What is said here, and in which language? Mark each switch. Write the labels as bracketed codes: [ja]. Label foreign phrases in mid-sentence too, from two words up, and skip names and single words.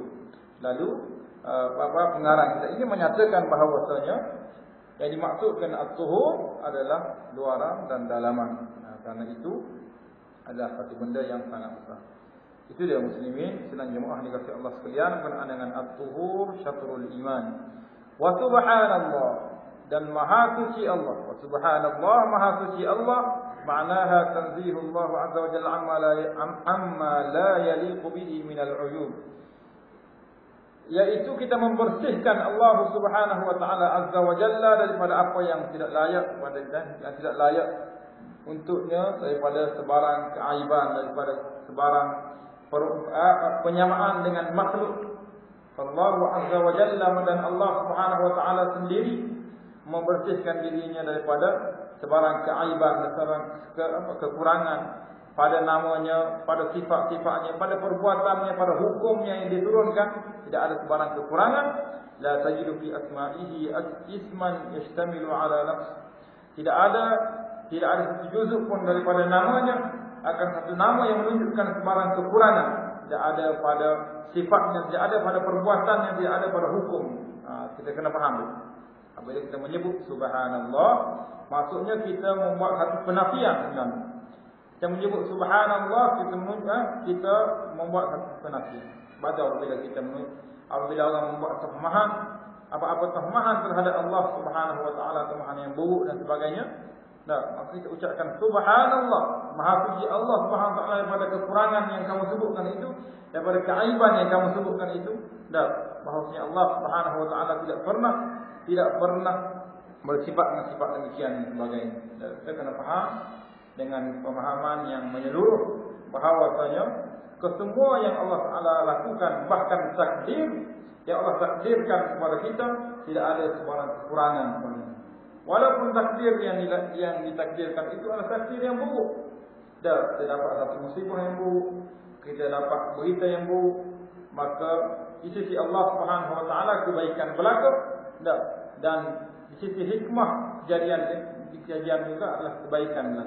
[ms] Lalu pengarang kita ini menyatakan bahawasanya yang dimaksudkan at-tuhur adalah luaran dan dalaman. Karena itu adalah satu benda yang sangat besar. Itu dia muslimin sedang jemaah dikasihi Allah sekalian, berkenaan dengan [ar] الطهور شطر الإيمان. وسبحان الله, [ms] dan maha suci Allah. [ar] وسبحان الله, [ms] maha suci Allah, [ar] معناها تنزيه الله عز وجل عما لا يليق به من العيوب. [ms] Yaitu kita membersihkan Allah [ar] سبحانه وتعالى عز وجل [ms] daripada apa yang tidak layak untuknya, daripada sebarang keaiban, daripada sebarang penyamaan dengan makhluk. Allah [ar] عز وجل, [ms] dan Allah [ar] سبحانه وتعالى [ms] sendiri membersihkan dirinya daripada sebarang keaiban, sebarang kekurangan pada namanya, pada sifat-sifatnya, pada perbuatannya, pada hukumnya yang diturunkan. Tidak ada sebarang kekurangan. [ar] لا تجد في أسمائه اسما يشتمل على نقص. [ms] Tidak ada satu juzuk pun daripada namanya akan satu nama yang menunjukkan sebarang kekurangan. Tidak ada pada sifatnya, tidak ada pada perbuatannya, tidak ada pada hukum. Kita kena faham. Apabila kita menyebut subhanallah, maksudnya kita membuat satu penafian sebenarnya. Kita menyebut subhanallah, kita membuat satu penafian. Baca apabila orang membuat tuhmahan, apa-apa tuhmahan terhadap Allah [ar] سبحانه وتعالى, [ms] tuhmahan yang buruk dan sebagainya. Maka kita ucapkan subhanallah, maha suci Allah [ar] سبحانه وتعالى [ms] daripada kekurangan yang kamu sebutkan itu, daripada keaiban yang kamu sebutkan itu. Bahawasanya Allah [ar] سبحانه وتعالى [ms] tidak pernah bersifat dengan sifat demikian dan sebagainya. Kita kena faham dengan pemahaman yang menyeluruh bahawasanya kesemua yang Allah Taala lakukan, bahkan takdir yang Allah takdirkan kepada kita, tidak ada sebarang kekurangan padanya. Walaupun takdir yang ditakdirkan itu adalah takdir yang buruk. Kita dapat satu musibah yang buruk, kita dapat berita yang buruk, maka di sisi Allah [ar] سبحانه وتعالى [ms] kebaikan berlaku, dan di sisi hikmah kejadian juga adalah kebaikan lah.